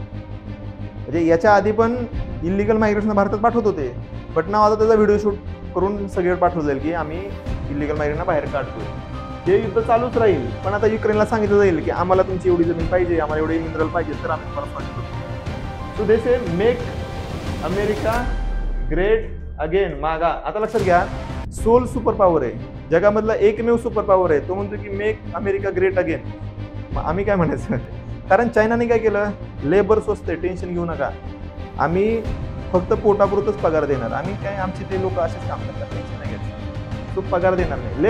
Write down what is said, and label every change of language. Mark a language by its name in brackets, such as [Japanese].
[Marathi] म्हणजे याच्या आधी पण इलिगल मायग्रेट्सना भारतात पाठवत होते, बट नाव आता त्याचा व्हिडिओ शूट करून सगळीकडे पाठवलं जाईल की आम्ही इलिगल मायग्रेंटना बाहेर काढतोय. हे युद्ध चालूच राहील, पण आता युक्रेनला सांगितलं जाईल की आम्हाला तुमची एवढी जमीन पाहिजे, आम्हाला एवढे मिनरल पाहिजे, तर आम्ही तुम्हाला फंड करतो. [English] So they say make America great again. [Marathi] मागा आता लक्षात घ्या, सोल सुपर पॉवर आहे जगामधला, एकमेव सुपर पॉवर आहे. तो म्हणतो की [English] Make America great again. [Marathi] मग आम्ही काय म्हणायचं? कारण चायनाने काय केलं? लेबर स्वस्त आहे, टेन्शन घेऊ नका, आम्ही फक्त पोटापुरतच पगार देणार, आम्ही काय आमचे ते लोक असेच काम करतात, टेन्शन नाही घ्यायचं, तो पगार देणार नाही.